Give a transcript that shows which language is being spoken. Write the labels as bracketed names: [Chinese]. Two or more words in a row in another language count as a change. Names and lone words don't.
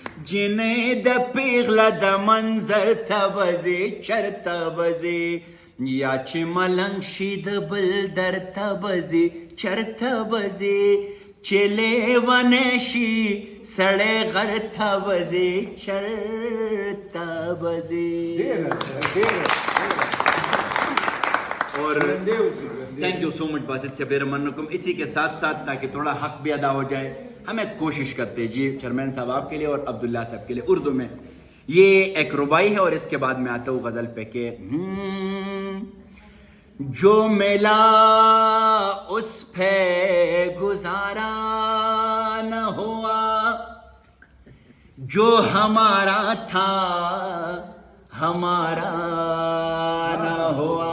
[Pashto] جنې د پیغله د منظر ته وځې چرته وځې. یا چې ملنګ شي د بل درته وځې چرته وځې چې لیونی شي سړی غرته وځې چرته وځې. [English] اور thank you so much باسط سے بیر منکم. [Urdu] اسی کے ساتھ ساتھ تاکہ تھوڑا حق بھی ادا ہو جائے ہمیں کوشش کرتے جی چیئرمین صاحب آپ کے لیے اور عبداللہ صاحب کے لیے اردو میں یہ ایک ربائی ہے اور اس کے بعد میں آتا ہوں غزل پہ کہ جو ملا اس پہ گزارا نہ ہوا جو ہمارا تھا ہمارا نہ ہوا.